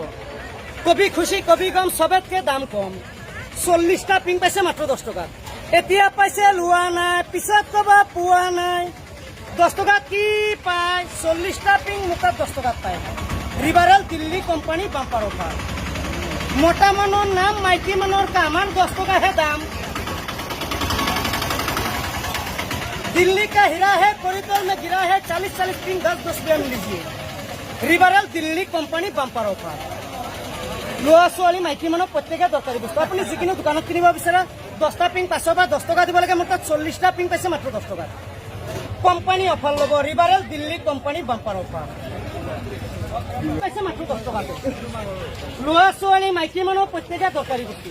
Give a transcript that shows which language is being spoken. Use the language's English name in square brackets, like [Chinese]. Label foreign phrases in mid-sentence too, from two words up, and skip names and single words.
[Assamese] কবি খুশি কবি গম সবতকে দাম কম। 40টা পিং পাইছে মাত্ৰ 10 টকাত। এতিয়া পাইছে লোৱা নাই পিছত কবা পোৱা নাই। 10 টকাত কি পায়? 40টা পিং মোৰ তাত 10 টকাত পায়। [English] Riverel Delhi company bumper offer. [Assamese] মতা মানুহৰ নাম মাইকী মানুহৰ কাম আৰু 10 টকাহে দাম। [Hindi] दिल्ली का हीरा है कॉरिडोर में गिरा है 40-40 पिंग 10 रुपये में लीजिए। [English] Riverel Delhi company bumper offer. [Assamese] ল'ৰা ছোৱালী মাইকী মানুহ প্ৰত্যেকে দৰকাৰী বস্তু। আপুনি যিকোনো দোকানত কিনিব বিচাৰে 10টা পিং 500 বা 10 টকা দিব লাগে। মোৰ তাত 40টা পিং পাইছে মাত্ৰ 10 টকাত। [English] company offer [Assamese] ল'ব ৰিভাৰেল দিল্লী কোম্পানী [English] bumper offer [Assamese] পাইছে মাত্ৰ 10 টকাতে। ল'ৰা ছোৱালী মাইকী মানুহ প্ৰত্যেকে দৰকাৰী বস্তু।